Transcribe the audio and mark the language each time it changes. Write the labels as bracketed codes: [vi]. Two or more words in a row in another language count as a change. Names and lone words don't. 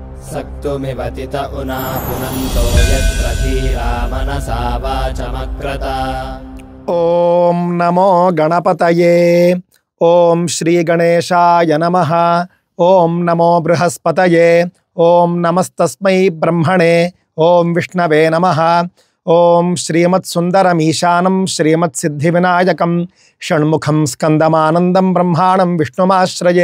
[sa] सक्तुमिवतित उना पुनन्तो यत्र धीरा मनसा वाचमक्रत। ఓం నమో గణపతయే. ఓం శ్రీ గణేశాయ నమః. ఓం నమో బృహస్పతయే. ఓం నమస్తస్మై బ్రహ్మణే. ఓం విష్ణవే నమః. ఓం శ్రీమత్సుందరమీశానం శ్రీమత్సిద్ధివినాయకం షణ్ముఖం స్కందమానందం బ్రహ్మాణం విష్ణుమాశ్రయే.